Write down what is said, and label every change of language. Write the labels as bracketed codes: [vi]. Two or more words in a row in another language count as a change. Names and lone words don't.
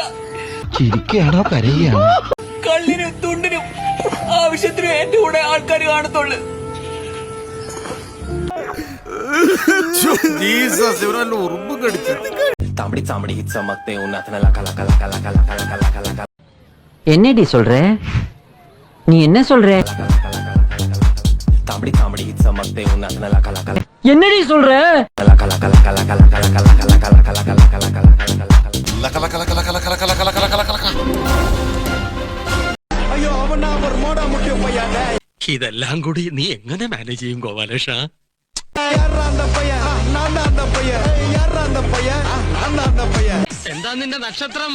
[ml] ചിരിക്കുകയാണോ കരയുകയാണോ? കള്ളിനും തുണ്ടിനും ആവശ്യത്തിനും എന്റെ കൂടെ ആൾക്കാർ കാണത്തുള്ളു. [ta] என்னடி சொல்ற? நீ என்ன சொல்ற? என்னடி சொல்ற? [ml] ഇതെല്ലാം കൂടി നീ എങ്ങനെ മാനേജ് ചെയ്യും ഗോപാലേഷ? എന്താ നിന്റെ നക്ഷത്രം?